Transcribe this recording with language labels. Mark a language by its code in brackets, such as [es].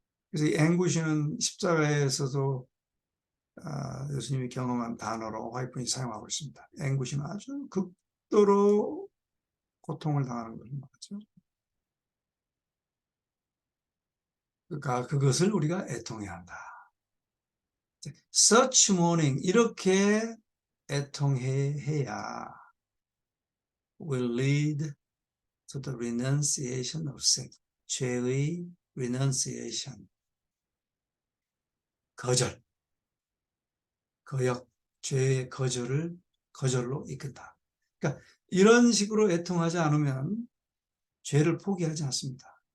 [ko] 그래서 이 anguish는 십자가에서도 예수님이 경험한 단어로 화이트분이 사용하고 있습니다. anguish는 아주 극도로 고통을 당하는 것을 말하죠. 그러니까 그것을 우리가 애통해야 한다. [en] Such mourning, [ko] 이렇게 애통해야 [en] will lead to the renunciation of sin. [ko] 죄의 renunciation, 거절, 거역, 죄의 거절로 이끈다. 그러니까 이런 식으로 애통하지 않으면 죄를 포기하지 않습니다.